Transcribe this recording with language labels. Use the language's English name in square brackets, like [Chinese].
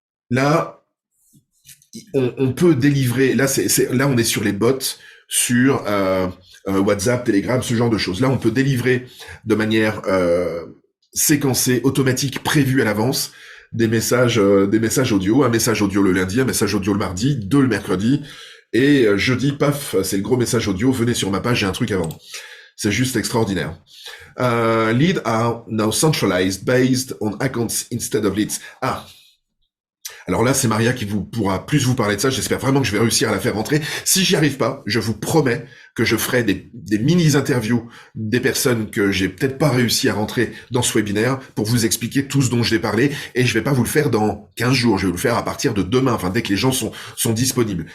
[French] Là, on peut délivrer, là on est sur les bots, sur WhatsApp, Telegram, ce genre de choses. Là, on peut délivrer de manière séquencée, automatique, prévue à l'avance, des messages audio, un message audio le lundi, un message audio le mardi, 2 le mercredi, et jeudi, paf, c'est le gros message audio, venez sur ma page, j'ai un truc à vendre. C'est juste extraordinaire. [English] Leads are now centralized based on accounts instead of leads. [French] Alors là, c'est Maria qui pourra plus vous parler de ça. J'espère vraiment que je vais réussir à la faire rentrer. Si j'y arrive pas, je vous promets que je ferai des mini-interviews des personnes que j'ai peut-être pas réussi à rentrer dans ce webinaire pour vous expliquer tout ce dont je vais parler. Et je vais pas vous le faire dans 15 jours. Je vais vous le faire à partir de demain, dès que les gens sont disponibles.